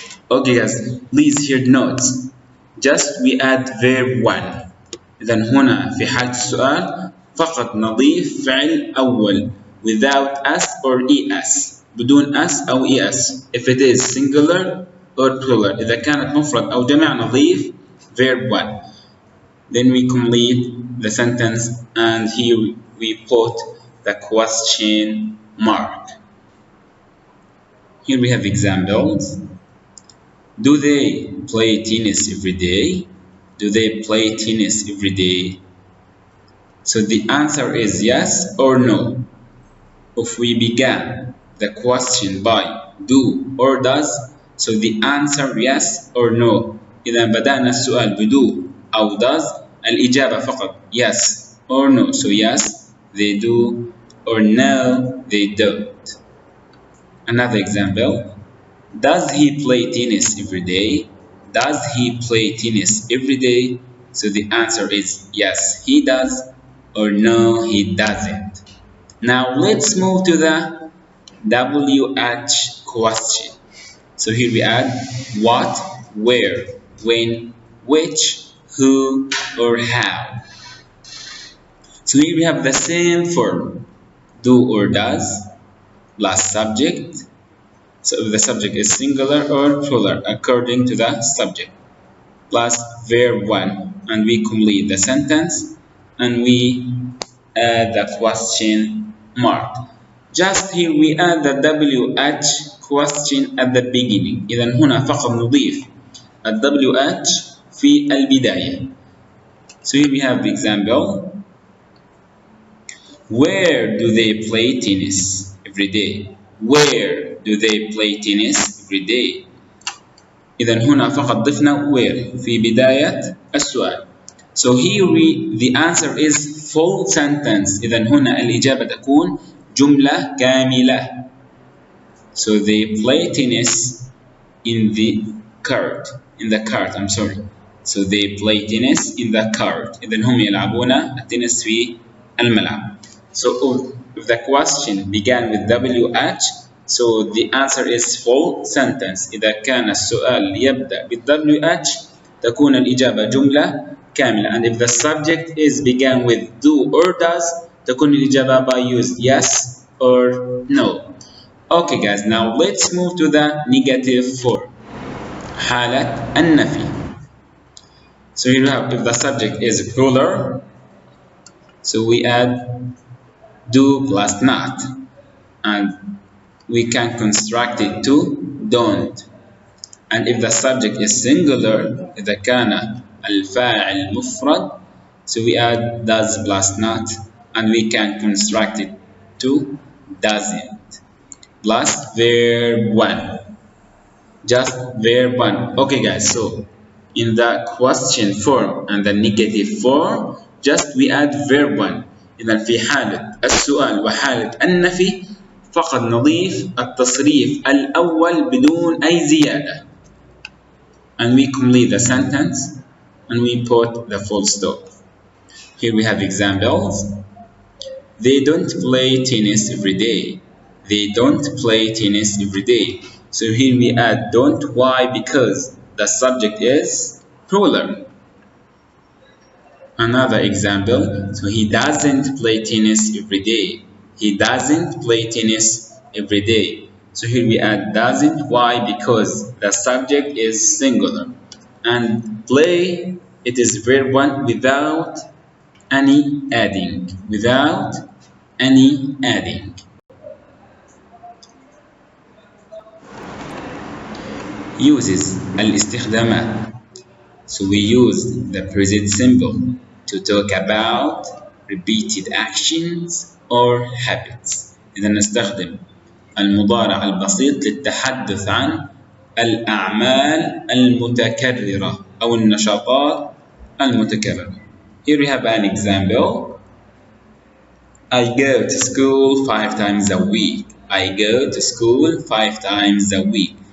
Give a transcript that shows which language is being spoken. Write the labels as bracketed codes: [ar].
[en] Okay guys, please hear notes. Just we add verb 1. [ar] إذن هنا في حالة السؤال فقط نضيف فعل أول [en] without s or es [ar] بدون s أو es [en] if it is singular or plural. [ar] إذا كانت مفرد أو جمع نضيف verb 1. [en] Then we complete the sentence and here we put the question mark. Here we have examples. Do they play tennis every day? Do they play tennis every day? So the answer is yes or no. If we began the question by do or does, so the answer yes or no. [ar] إذا بدأنا السؤال بدو أو does الإجابة فقط [en] yes or no. So yes, they do or no, they don't. Another example. Does he play tennis every day? Does he play tennis every day? So the answer is yes, he does or no, he doesn't. Now let's move to the WH question. So here we add what, where, when, which, who, or how. So here we have the same form, do or does, plus subject. So if the subject is singular or plural according to the subject, plus verb 1, and we complete the sentence and we add the question mark. Just here we add the WH question at the beginning. [ar] إذا هنا فقط نضيف ال WH في البداية. [en] So here we have the example. Where do they play tennis every day? Where do they play tennis every day? [ar] إذا هنا فقط ضفنا where في بداية السؤال. [en] So here the answer is full sentence. [ar] إذا هنا الإجابة تكون جملة كاملة. [en] So they play tennis in the cart. I'm sorry. So they play tennis in the cart. [ar] إذا هم يلعبون التنس في الملعب. [en] So if the question began with WH, so the answer is full sentence. [ar] إذا كان السؤال يبدأ بال WH تكون الإجابة جملة كاملة. [en] And if the subject is began with do or does [ar] تكون الإجابة [en] by use yes or no. Okay guys, now let's move to the negative form. [ar] حالة النفي. [en] So here we have if the subject is plural, so we add do plus not, and we can construct it to don't. And if the subject is singular, [ar] إذا كان الفاعل مفرد, [en] so we add does plus not, and we can construct it to doesn't plus verb 1. Just verb 1. Okay guys, so in the question form and the negative form just we add verb 1. [ar] إذا في حالة السؤال وحالة النفي فقط نضيف التصريف الأول بدون أي زيادة. [en] And we complete the sentence and we put the full stop. Here we have examples. They don't play tennis every day. They don't play tennis every day. So here we add don't. Why? Because the subject is plural. Another example. So he doesn't play tennis every day. He doesn't play tennis every day. So here we add doesn't. Why? Because the subject is singular. And play, it is verb 1 without any adding. Without any adding. Uses [ar] الاستخدامات. [en] So we use the present symbol to talk about repeated actions or habits. [ar] إذا نستخدم المضارع البسيط للتحدث عن الأعمال المتكررة أو النشاطات المتكررة. [en] Here we have an example. I go to school 5 times a week. I go to school 5 times a week.